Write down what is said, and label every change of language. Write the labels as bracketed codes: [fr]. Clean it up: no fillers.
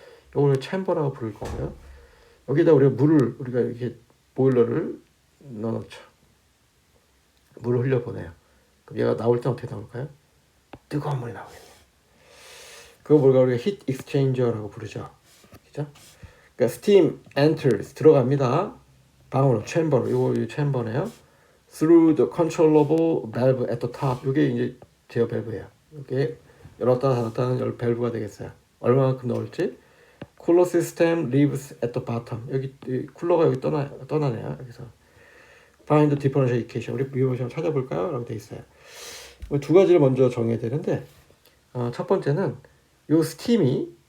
[ko] 이걸 챔버라고 부를 거고요. 여기다 우리가 이렇게 보일러를 넣어놓죠. 물을 흘려보내요. 그럼 얘가 나올 때 어떻게 나올까요? 뜨거운 물이 나오겠네요. 그거 우리가 heat exchanger라고 부르죠. 그죠? 그러니까 [en] steam enters [ko] 들어갑니다. 방으로 챔버로 이 챔버네요. [en] Through the controllable valve at the top. [ko] 이게 이제 제어 밸브예요. 이게 열었다 닫았다는 열 밸브가 되겠어요. 얼마만큼 넣을지. [en] Cooler system leaves at the bottom. [ko] 여기 쿨러가 여기 떠나네요. 여기서 [en] find the differential equation. [ko] 우리 이거 한번 찾아볼까요? 라고 돼 있어요. 두 가지를 먼저 정해야 되는데 첫 번째는 요 스팀이